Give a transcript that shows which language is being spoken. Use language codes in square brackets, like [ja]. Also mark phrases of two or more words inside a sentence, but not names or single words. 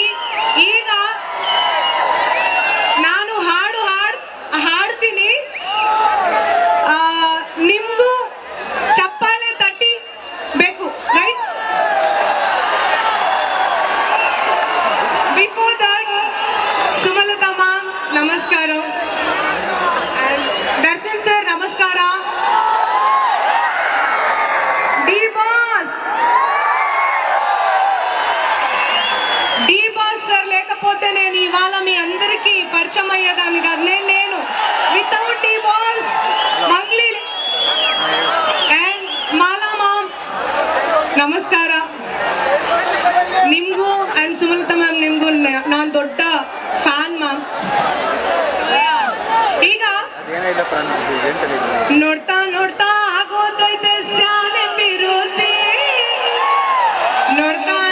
[kn] ಈಗ ನಾನು ಹಾಡ್ತೀನಿ, ನಿಮ್ಗೂ ಚಪ್ಪಾಳೆ ತಟ್ಟಿ ಬೇಕು, ರೈಟ್? [en] before that, [kn] ಸುಮಲತಾ ಮ್ಯಾಮ್ ನಮಸ್ಕಾರ, ದರ್ಶನ್ ಸರ್ ನಮಸ್ಕಾರ, ಡಿ ಬಾಸ್ [te] సార్ లేకపోతే నేను ఇవాళ మీ అందరికీ పరిచయం అయ్యేదాన్ని కాదు. నేను లేను వితౌట్ డి బాస్ [kn] ಮಂಗ್ಲಿ ಅಂಡ್ ಮಾಲಾ ಮ್ಯಾಮ್ ನಮಸ್ಕಾರ. ನಿಮಗೂ ಅಂಡ್ ಸುಮಲತಾ ಮ್ಯಾಮ್ ನಿಮಗೂ ನಾನು ದೊಡ್ಡ ಫ್ಯಾನ್ ಮ್ಯಾಮ್. ಈಗ ನೋಡ್ತಾ ನೋಡ್ತಾ ಆಗೋದೈತೆ ಸ್ಯಾನೆ ಬಿರುತಿ, ನೋಡ್ತಾ